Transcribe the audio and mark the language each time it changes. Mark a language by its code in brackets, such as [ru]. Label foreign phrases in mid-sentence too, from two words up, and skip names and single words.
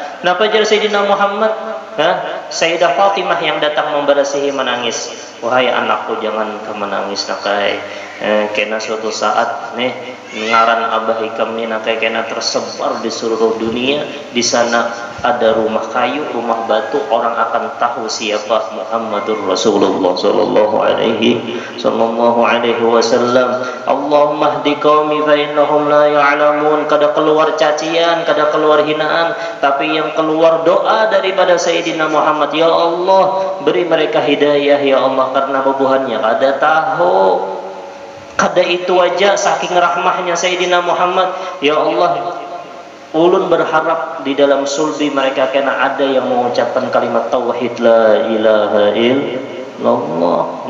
[bjn] Kenapa aja Sayyidina Muhammad? Sayyidah Fatimah yang datang memberasihi menangis. Wahai anakku, jangan kamu menangis nakai. Kena suatu saat nih ngaran Abah Hikam nih nakai kena tersebar di seluruh dunia. [id] Di sana ada rumah kayu, rumah batu, orang akan tahu siapa [ar] محمد رسول الله صلى الله عليه وسلم. اللهم اهد قومي فإنهم لا يعلمون. [bjn] Kada keluar cacian, kada keluar hinaan, tapi yang keluar doa daripada Sayyidina Muhammad. [id] Ya Allah, beri mereka hidayah ya Allah, [bjn] karena bubuhannya kada tahu. Kada itu aja saking rahmahnya Sayyidina Muhammad. Ya Allah, ulun berharap di dalam sulbi mereka kena ada yang mengucapkan kalimat tauhid [ar] لا إله إلا الله.